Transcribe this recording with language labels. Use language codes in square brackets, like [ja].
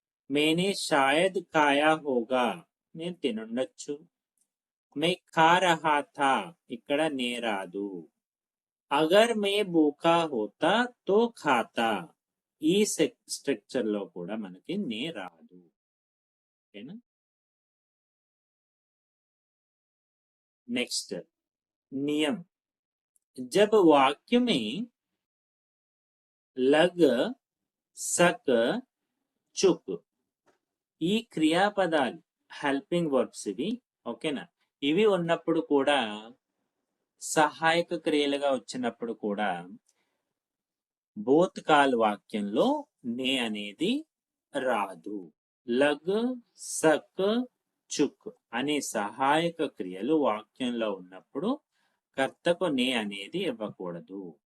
[hi] మేనే షాయద్ ఖాయా హోగా, [te] నేను తినుండొచ్చు. [hi] మే ఖా రహా థా, [te] ఇక్కడ నే రాదు. [hi] అగర్ మే భూఖా హోతా తో ఖాతా, [te] ఈ స్ట్రక్చర్ లో కూడా మనకి నే రాదు. ఓకేనా? [hi] నెక్స్ట్ नियम, जब वाक्य में लग सक चुक [te] ఈ క్రియాపదాలు హెల్పింగ్ వర్బ్స్ ఇవి. ఓకేనా? ఇవి ఉన్నప్పుడు కూడా, సహాయక క్రియలుగా వచ్చినప్పుడు కూడా భూతకాల వాక్యంలో నే అనేది రాదు. లగ్ సక్ చుక్ అనే సహాయక క్రియలు వాక్యంలో ఉన్నప్పుడు కర్తకు నే అనేది ఇవ్వకూడదు.